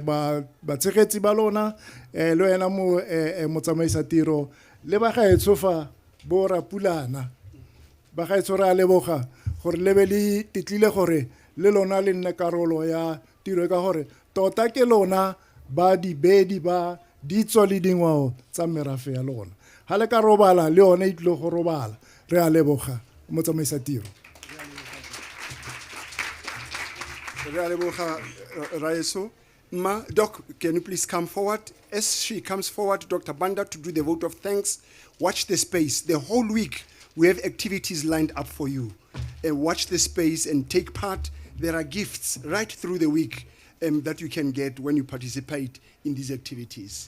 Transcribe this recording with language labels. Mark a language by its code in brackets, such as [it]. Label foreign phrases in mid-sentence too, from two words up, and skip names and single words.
[tn] ba tshegetsi ba lona le wena mo tsamaisa tiro le ba gaetso fa bo Rapulana ba gaetso ra leboga gore le be le titlile gore le lona le nne karolo ya tiro ka gore tota ke lona ba dibedi ba ditso le dingwao tsa merafe ya lona ha le ka robala le yone itlo go robala re a leboga mo tsamaisa tiro. Re a leboga Raeso. [en] Ma, Doc, can you please come forward? As she comes forward, Dr. Banda, to do the vote of thanks, watch the space. The whole week, we have activities lined up for you. Watch the space and take part. There are gifts right through the week that you can get when you participate in these activities.